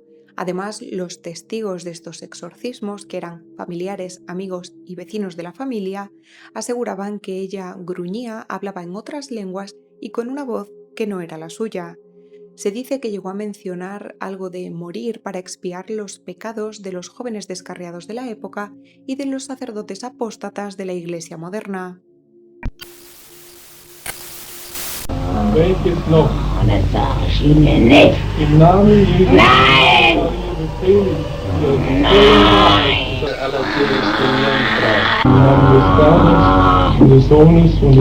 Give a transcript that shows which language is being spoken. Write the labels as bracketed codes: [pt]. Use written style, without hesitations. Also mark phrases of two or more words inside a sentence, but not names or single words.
[es] Además, los testigos de estos exorcismos, que eran familiares, amigos y vecinos de la familia, aseguraban que ella gruñía, hablaba en otras lenguas y con una voz que no era la suya. Se dice que llegó a mencionar algo de morir para expiar los pecados de los jóvenes descarriados de la época y de los sacerdotes apóstatas de la Iglesia moderna. [de] Welches noch? Das sag ich Ihnen nicht. Im Namen Jesu. Nein! Nein! Im Namen des Vaters und des Sohnes und des